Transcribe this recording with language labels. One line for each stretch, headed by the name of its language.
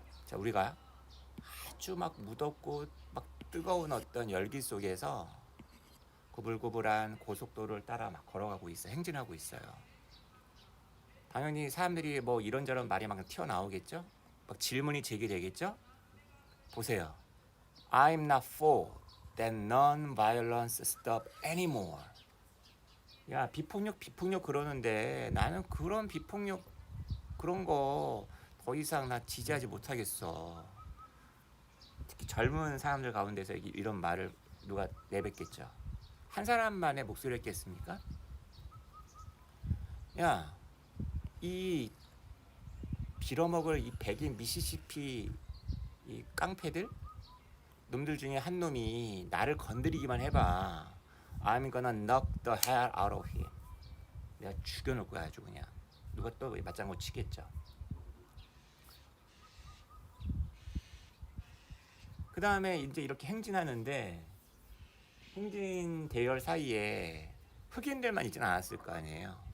Korean: 자, 우리가 아주 막 무덥고 막 뜨거운 어떤 열기 속에서 구불구불한 고속도로를 따라 막 걸어가고 있어요. 행진하고 있어요. 당연히 사람들이 이런저런 말이 막 튀어나오겠죠? 막 질문이 제기되겠죠? 보세요.
English: I'm not for that non-violence stop anymore.
Korean: 야, 비폭력 그러는데 나는 그런 비폭력 그런 거 더 이상 나 지지하지 못하겠어. 특히 젊은 사람들 가운데서 이런 말을 누가 내뱉겠죠. 한 사람만의 목소리였겠습니까? 야, 이 빌어먹을 이 백인 미시시피 이 깡패들 놈들 중에 한 놈이 나를 건드리기만 해봐.
English: I'm gonna knock the hell out of him.
Korean: 내가 죽여놓을 거야 아주 그냥. 누가 또 맞장구 치겠죠. 그 다음에 이제 이렇게 행진하는데 홍진 대열 사이에 흑인들만 있진 않았을 거 아니에요.